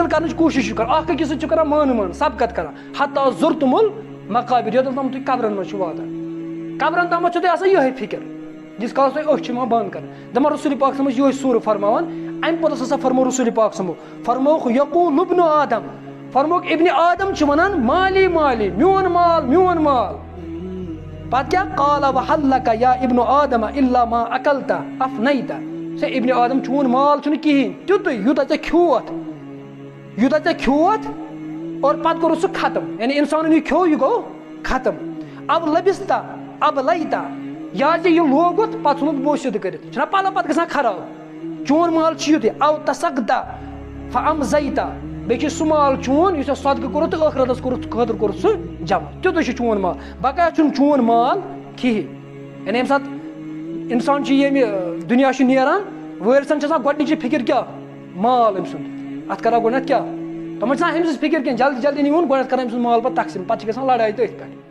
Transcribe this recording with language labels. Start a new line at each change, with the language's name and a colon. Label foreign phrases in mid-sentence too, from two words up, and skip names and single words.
Kashmiri: کرنٕچ کوٗشش چھِو کران اکھ أکِس سۭتۍ چھِو کران مٲنہٕ سبقت کران
Arabic: حتیٰ زُرتُم المقابر
Kashmiri: یوٚتَن تام تُہۍ قبرن منٛز چھِو واتان قبرن تامتھ چھو تۄہہِ آسان یِہے فکر ییٖتِس کالس تۄہہِ أچھ چھِ یِوان بنٛد کرٕنۍ دپان رسول پاک صلی یِہوے سورٕ فرماوان امہِ پتہٕ ہسا فرموو رسول پاک صلی فرمووُکھ
Arabic: یقول ابن آدم
Kashmiri: فرمووُکھ ابن آدم چھِ ونان
Arabic: مالی مالی
Kashmiri: میون مال پتہٕ کیٛاہ
Arabic: قال وحل لک یا ابن آدم الا ما اکلت افنیت
Kashmiri: سا ابن آدم چون مال چھُنہٕ کِہیٖنۍ تیُتُے یوٗتاہ ژےٚ کھیوٚوتھ اور پتہٕ کوٚرُتھ سُہ ختم یعنی انسانن یہِ کھیوٚو یہِ گوٚو ختم
Arabic: اب لبستا اب لیتا
Kashmiri: یا ژےٚ یہِ لوگُتھ پتہٕ ژھُنُتھ بوسِتھ کٔرِتھ چھُنہ پلو پتہٕ گژھان خراب چون مال چھُ یُتُے
Arabic: او تصقدا فَأَمْزَيْتَ
Kashmiri: بیٚیہِ چھُ سُہ مال چون یُس ژےٚ صدقہٕ کوٚرُتھ تہٕ ٲخرتس خٲطرٕ کوٚرُتھ سُہ جمع تیُتُے چھُ چون مال بقایا چھُنہٕ چون مال کِہیٖنۍ یعنی ییٚمہِ ساتہٕ اِنسان چھُ ییٚمہِ دُنیا چھُ نیران وٲرۍثَن چھِ آسان گۄڈنِچی فِکِر کیٛاہ مال أمۍ سُنٛد اَتھ کَرو گۄڈنٮ۪تھ کیٛاہ تِمن چھِ آسان أمۍ سٕنٛز فِکِر کینٛہہ جلدی جلدی نیوٗن گۄڈنٮ۪تھ کَران أمۍ سُنٛد مال پَتہٕ تقسیٖم پَتہٕ چھِ گژھان لڑٲے تٔتھۍ پٮ۪ٹھ